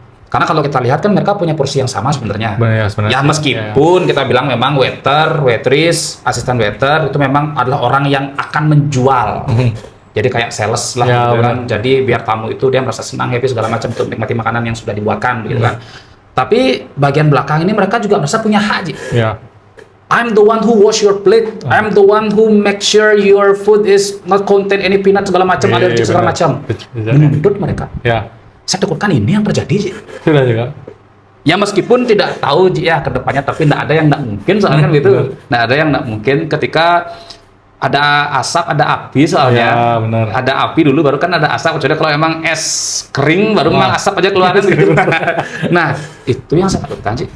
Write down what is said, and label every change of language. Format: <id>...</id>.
<id>Karena kalau kita lihat kan mereka punya porsi yang sama sebenarnya. Ya meskipun kita bilang memang waiter, waitress, asisten waiter itu memang adalah orang yang akan menjual. Jadi kayak sales lah gitu kan. Jadi biar tamu itu dia merasa senang, happy segala macam untuk menikmati makanan yang sudah dibuatkan gitu kan. Tapi bagian belakang ini mereka juga merasa punya hak.</id> <en>I'm the one who wash your plate. I'm the one who make sure your food is not contain any peanut</en> <id>segala macam, allergi segala macam. Menuntut mereka. Saya takutkan ini yang terjadi. Sudah juga. Ya meskipun tidak tahu ya ke depannya, tapi tidak ada yang tidak mungkin soalnya kan gitu. Tidak ada yang tidak mungkin ketika ada asap, ada api soalnya. Ada api dulu baru kan ada asap. Kecuali kalau emang es kering baru memang asap aja keluar gitu. Nah, itu yang saya takutkan sih.</id>